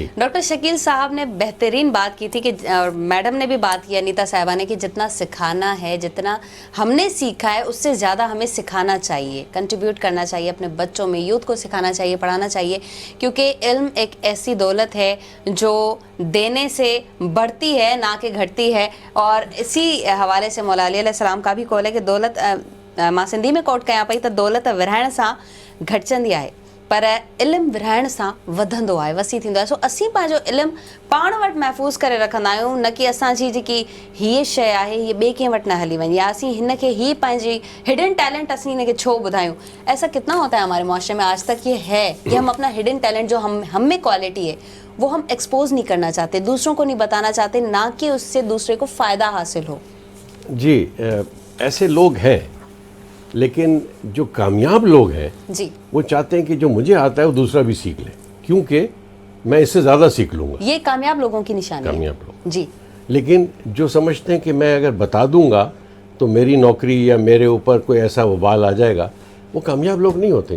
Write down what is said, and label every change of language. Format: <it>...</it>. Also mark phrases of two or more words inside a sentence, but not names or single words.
<ur>ڈاکٹر شکیل صاحب نے بہترین بات کی تھی کہ, اور میڈم نے بھی بات کی انیتا صاحبہ نے, کہ جتنا سکھانا ہے, جتنا ہم نے سیکھا ہے اس سے زیادہ ہمیں سکھانا چاہیے, کنٹریبیوٹ کرنا چاہیے اپنے بچوں میں, یوتھ کو سکھانا چاہیے, پڑھانا چاہیے. کیونکہ علم ایک ایسی دولت ہے جو دینے سے بڑھتی ہے نہ کہ گھٹتی ہے. اور اسی حوالے سے مولا علی علیہ السلام کا بھی قول ہے کہ</ur> <sd>دولت ماں سندھی میں کوٹ کیا پئی, تو دولت ورہائण सां घटिजंदी आहे पर इल्मु विरहाइण सां वधंदो आहे, वसी थींदो आहे. सो असीं पंहिंजो इल्मु पाण वटि महफ़ूज़ करे रखंदा आहियूं, न कि असांजी जेकी हीअ शइ आहे हीअ ॿिए कंहिं वटि न हली वञे, या असीं हिन खे ही पंहिंजी</sd> <en>hidden talent</en> <sd>असीं हिन खे छो ॿुधायूं.</sd> <ur>ایسا کتنا ہوتا ہے ہمارے معاشرے میں آج تک یہ ہے کہ ہم اپنا</ur> <en>hidden talent</en> <ur>جو ہم میں کوالٹی ہے وہ ہم ایکسپوز نہیں کرنا چاہتے، دوسروں کو نہیں بتانا چاہتے، نہ کہ اس سے دوسرے کو فائدہ حاصل ہو. جی ایسے لوگ ہیں, لیکن جو کامیاب لوگ ہیں جی وہ چاہتے ہیں کہ جو مجھے آتا ہے وہ دوسرا بھی سیکھ لے, کیونکہ میں اس سے زیادہ سیکھ لوں گا. یہ کامیاب لوگوں کی نشانی ہے. کامیاب لوگ. جی. لیکن جو سمجھتے ہیں کہ میں اگر بتا دوں گا تو میری نوکری یا میرے اوپر کوئی ایسا وبال آ جائے گا, وہ کامیاب لوگ نہیں ہوتے ہیں.</ur>